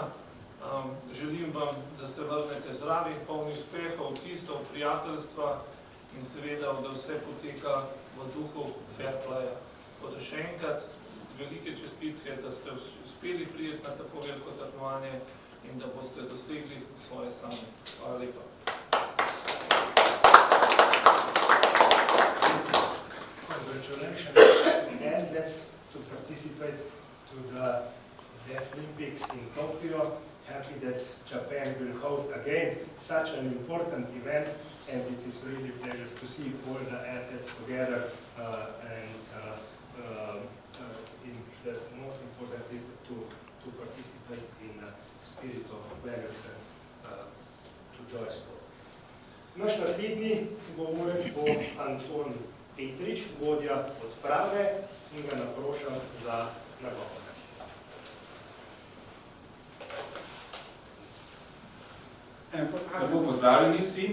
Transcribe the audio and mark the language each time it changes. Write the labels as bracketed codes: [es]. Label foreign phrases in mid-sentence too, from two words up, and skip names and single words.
[sl] Želim vam, da se vrnete zdravi, polni uspehov, vtisov, prijateljstva in seveda, da vse poteka v duhu [en] fair playa. [sl] Tako da še enkrat velike čestitke, da ste uspeli prijeti na tako veliko tekmovanje in da boste dosegli svoje sanje. Hvala lepa. [en] Congratulations to candidates to participate to the Olympics in Tokyo. Happy that Japan will host again such an important event, and it is really a pleasure to see all the athletes together. The most important is to participate in the spirit of players and to joy sport. [sl] Naš naslednji govorec bo Anton Petrič, vodja odprave, in ga naprošam za nagovor. Lepo pozdravljeni vsi.